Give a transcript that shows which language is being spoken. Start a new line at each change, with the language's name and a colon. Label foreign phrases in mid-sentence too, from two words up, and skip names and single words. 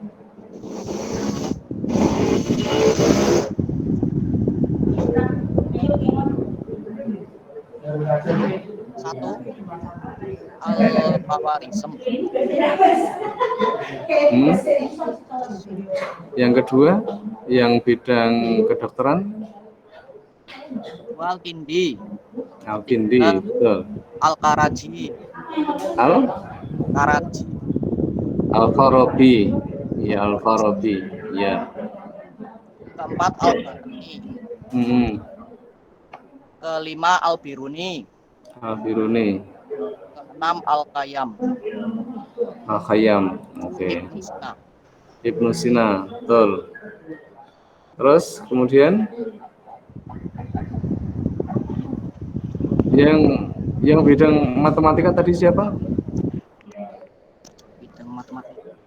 Indonesian: Satu, Al-Khawarizm. Yang kedua, yang bidang kedokteran? Al-Kindi. Al-Kindi, betul. Al-Karaji. Karaji. Al-Farabi. Ya, Al-Farabi. Ya. Keempat, Al-Bani. Kelima, Al-Biruni. Al-Biruni. Keenam, Al-Qayyam. Al-Khayyam. Oke. Ibnu Sina. Ibnu Sina, betul. Terus kemudian yang bidang matematika tadi siapa? Bidang matematika.